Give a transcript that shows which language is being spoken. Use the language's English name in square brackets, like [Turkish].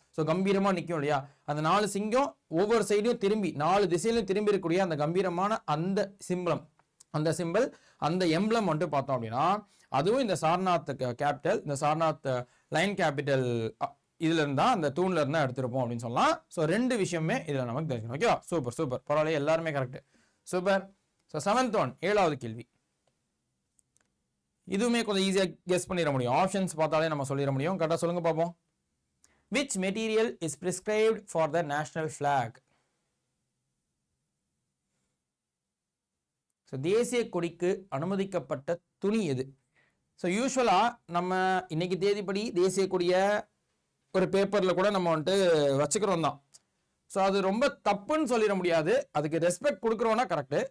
[Tamil] So கம்பீரமா நிற்கும் இல்லையா? அந்த 4 சிங்கம் ஒவ்வொரு சைடும் திரும்பி 4 திசையிலும் திரும்பி இருக்கக்கூடிய அந்த கம்பீரமான அந்த சிம்பளம், அந்த சிம்பிள், அந்த எம்பளம் வந்துட்டு பார்த்தோம் அப்படின்னா அதுவும் இந்த சார்நாத் கேபிட்டல், இந்த சார்நாத் லைன் கேபிட்டல் இதுல இருந்தா அந்த தூண்ல இருந்தா எடுத்திருப்போம் அப்படின்னு சொல்லலாம். ஸோ 2 விஷயமே இதுல நமக்கு தெரிஞ்சுக்கணும். ஓகேவா? Super, super. பரவாயில்ல, எல்லாருமே correct. Super. So [English] 7th one, [Tamil] 7வது கேள்வி. இதுவுமே கொஞ்சம் ஈஸியா கெஸ் பண்ணிட முடியும். ஆப்ஷன்ஸ் பார்த்தாலே நம்ம சொல்லிட முடியும். கரெக்டா சொல்லுங்க பார்ப்போம். [English] Which material is prescribed for the national flag? [Tamil] So தேசிய கொடிக்கு அனுமதிக்கப்பட்ட துணி எது? ஸோ யூஸ்வலா நம்ம இன்னைக்கு தேதிப்படி தேசிய கொடிய ஒரு பேப்பர்ல கூட நம்ம வந்துட்டு வச்சுக்கிறோம் தான். ஸோ அது ரொம்ப தப்புன்னு சொல்லிட முடியாது. அதுக்கு ரெஸ்பெக்ட் கொடுக்குறோம்னா கரெக்ட்.